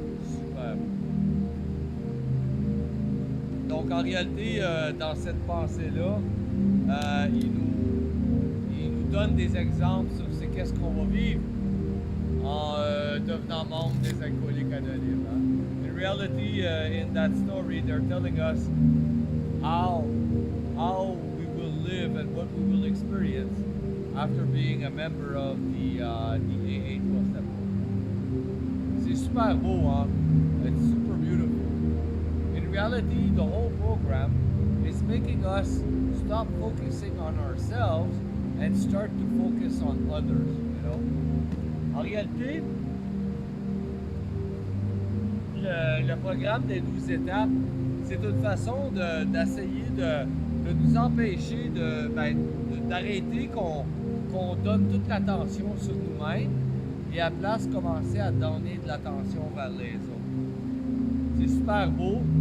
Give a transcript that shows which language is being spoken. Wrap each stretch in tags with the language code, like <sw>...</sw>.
<fr>Super. Donc en réalité, dans cette pensée-là, il nous donne des exemples sur qu'est-ce qu'on va vivre en devenant membre des Alcooliques Anonymes. Hein?</fr> <en>In reality, in that story, they're telling us how we will live and what we will experience after being a member of the AA 12-step program.</en> <fr>C'est super beau, hein?</fr> <en>It's super beautiful. In reality, the whole program is making us stop focusing on ourselves and start to focus on others, you know.</en> <fr>En réalité, le programme des 12 étapes, c'est une façon d'essayer de nous empêcher d'arrêter qu'on donne toute l'attention sur nous-mêmes et à place commencer à donner de l'attention vers les autres. C'est super beau.</fr>